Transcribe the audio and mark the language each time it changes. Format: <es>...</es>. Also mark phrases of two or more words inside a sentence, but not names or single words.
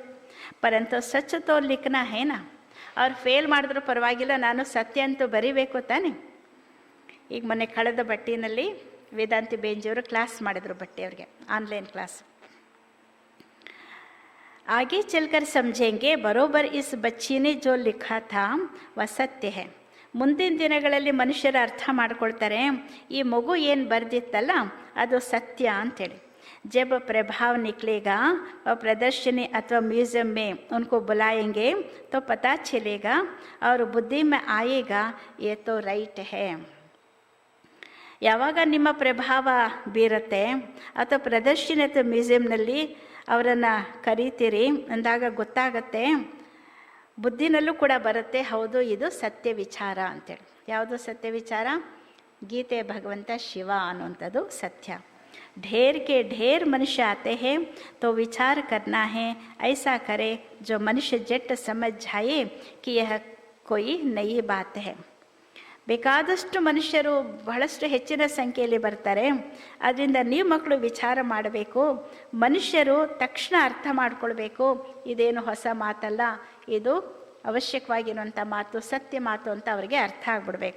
<hi>परंतु सच तो लिखना है न,</hi> <kn>ಅವ್ರು ಫೇಲ್ ಮಾಡಿದ್ರು ಪರವಾಗಿಲ್ಲ, ನಾನು ಸತ್ಯ ಅಂತೂ ಬರೀಬೇಕು ತಾನೆ. ಈಗ ಮೊನ್ನೆ ಕಳೆದ ಬಟ್ಟಿನಲ್ಲಿ ವೇದಾಂತಿ ಬೇಂಜಿಯವರು ಕ್ಲಾಸ್ ಮಾಡಿದರು, ಬಟ್ಟೆಯವ್ರಿಗೆ ಆನ್ಲೈನ್ ಕ್ಲಾಸ್.</kn> <hi>ಆगे चलकर समझेंगे बरोबर इस बच्ची ने जो लिखा था वह सत्य है.</hi> <kn>ಮುಂದಿನ ದಿನಗಳಲ್ಲಿ ಮನುಷ್ಯರು ಅರ್ಥ ಮಾಡ್ಕೊಳ್ತಾರೆ, ಈ ಮಗು ಏನು ಬರೆದಿತ್ತಲ್ಲ ಅದು ಸತ್ಯ ಅಂಥೇಳಿ.</kn> <hi>जब प्रभाव निकलेगा और प्रदर्शनी अथवा म्यूज़ियम में उनको बुलाएंगे तो पता चलेगा और बुद्धि में आएगा ये तो राइट है.</hi> <kn>ಯಾವಾಗ ನಿಮ್ಮ ಪ್ರಭಾವ ಬೀರುತ್ತೆ ಅಥವಾ ಪ್ರದರ್ಶನಿ ಅಥವಾ ಮ್ಯೂಸಿಯಂನಲ್ಲಿ ಅವರನ್ನು ಕರೀತೀರಿ ಅಂದಾಗ ಗೊತ್ತಾಗತ್ತೆ, ಬುದ್ಧಿನಲ್ಲೂ ಕೂಡ ಬರುತ್ತೆ, ಹೌದು ಇದು ಸತ್ಯ ವಿಚಾರ ಅಂತೇಳಿ. ಯಾವುದು ಸತ್ಯ ವಿಚಾರ? ಗೀತೆ ಭಗವಂತ ಶಿವ ಅನ್ನುವಂಥದ್ದು ಸತ್ಯ.</kn> <hi>ढेर के ढेर मनुष्य आते हैं तो विचार करना है, ऐसा करे जो मनुष्य जट समझ जाए कि यह कोई नई बात है.</hi> <kn>ಬೇಕಾದಷ್ಟು ಮನುಷ್ಯರು ಬಹಳಷ್ಟು ಹೆಚ್ಚಿನ ಸಂಖ್ಯೆಯಲ್ಲಿ ಬರ್ತಾರೆ, ಅದರಿಂದ ನೀವು ಮಕ್ಕಳು ವಿಚಾರ ಮಾಡಬೇಕು, ಮನುಷ್ಯರು ತಕ್ಷಣ ಅರ್ಥ ಮಾಡ್ಕೊಳ್ಬೇಕು, ಇದೇನು ಹೊಸ ಮಾತಲ್ಲ, ಇದು ಅವಶ್ಯಕವಾಗಿರುವಂಥ ಮಾತು, ಸತ್ಯ ಮಾತು ಅಂತ ಅವರಿಗೆ ಅರ್ಥ ಆಗ್ಬಿಡ್ಬೇಕು.</kn>